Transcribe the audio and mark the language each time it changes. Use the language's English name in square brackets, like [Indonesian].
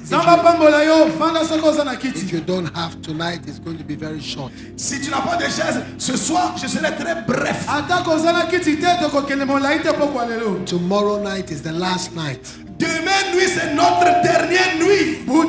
[English] If you don't have tonight, it's going to be very short. [French] Si tu n'as pas de chaise, ce soir, je serai très bref. [English] Tomorrow night is the last night. [French] Demain nuit, c'est notre dernière nuit.